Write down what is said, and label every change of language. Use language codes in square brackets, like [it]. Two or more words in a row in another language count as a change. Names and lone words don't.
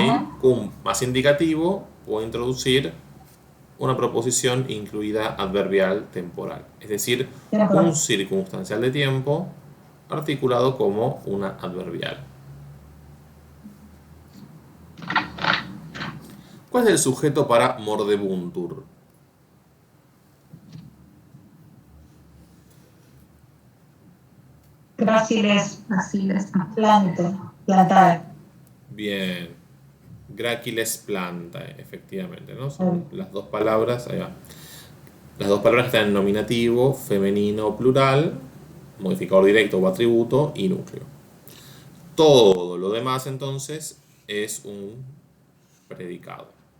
[es] Cum más indicativo o introducir una proposición incluida adverbial temporal. Es decir, un circunstancial de tiempo articulado como una adverbial. ¿Cuál es el sujeto para mordebuntur? Gráciles, Gráciles. plantae. Bien. [la] Gráciles plantae, [es] efectivamente, ¿no? Son las dos palabras, ahí va. Las dos palabras están en nominativo, femenino, plural, modificador directo o atributo y núcleo. Todo lo demás, entonces, es un predicado.